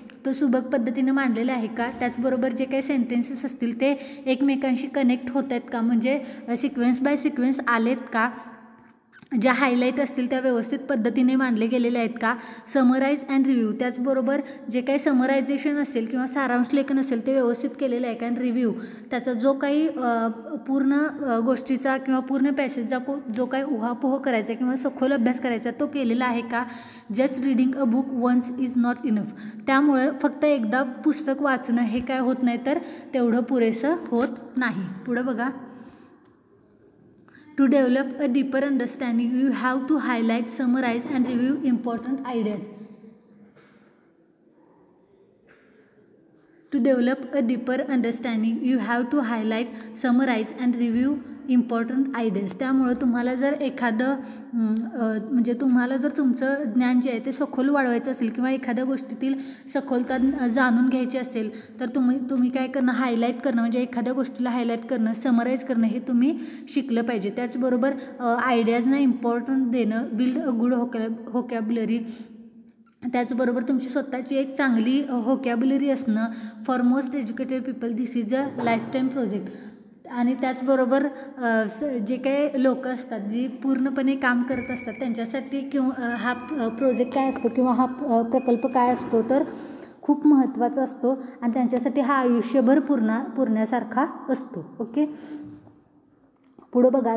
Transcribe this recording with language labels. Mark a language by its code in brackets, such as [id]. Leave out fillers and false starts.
[mr] तो सुबक पद्धतीने मांडलेला आहे का, त्याचबरोबर जे काही सेंटेन्सेस असतील ते एकमेकांशी कनेक्ट होत आहेत का, म्हणजे [en] sequence by sequence [mr] आलेत का, ज्या हायलाईट असतील त्या व्यवस्थित पद्धतीने मांडले गेलेले आहेत का, [en] summarise and review, [mr] त्याचबरोबर जे काही समरायझेशन असेल किंवा सारांश लेखन असेल ते व्यवस्थित केलेलं आहे का, आणि रिव्ह्यू त्याचा जो काही पूर्ण गोष्टीचा किंवा पूर्ण पॅसेजचा जो काही उहापोह करायचा किंवा सखोल अभ्यास करायचा तो केलेला आहे का. [en] just reading a book once is not enough, [mr] त्यामुळे फक्त एकदा पुस्तक वाचणं हे काय होत नाही, तर तेवढं पुरेसं होत नाही. पुढं बघा. [en] To develop a deeper understanding, you have to highlight, summarize and review important ideas. To develop a deeper understanding, you have to highlight, summarize and review important ideas. [mr] त्यामुळं तुम्हाला जर एखादं म्हणजे तुम्हाला जर तुमचं ज्ञान जे आहे ते सखोल वाढवायचं असेल किंवा एखाद्या गोष्टीतील सखोलता जाणून घ्यायची असेल तर तुम्ही काय करणं, हायलाईट करणं, म्हणजे एखाद्या गोष्टीला हायलाईट करणं, समराईज करणं हे तुम्ही शिकलं पाहिजे. त्याचबरोबर आयडियाजना इम्पॉर्टंट देणं, [en] build a good vocabulary, [mr] त्याचबरोबर तुमची स्वतःची एक चांगली होकॅब्युलरी असणं. [en] For most educated people this is a lifetime project. [mr] आणि त्याचबरोबर जे काही लोक असतात जी पूर्णपणे काम करत असतात त्यांच्यासाठी किंवा हा प्रोजेक्ट काय असतो किंवा हा प्रकल्प काय असतो तर खूप महत्त्वाचा असतो आणि त्यांच्यासाठी हा आयुष्यभर पुरण्यासारखा असतो. ओके. पुढं बघा.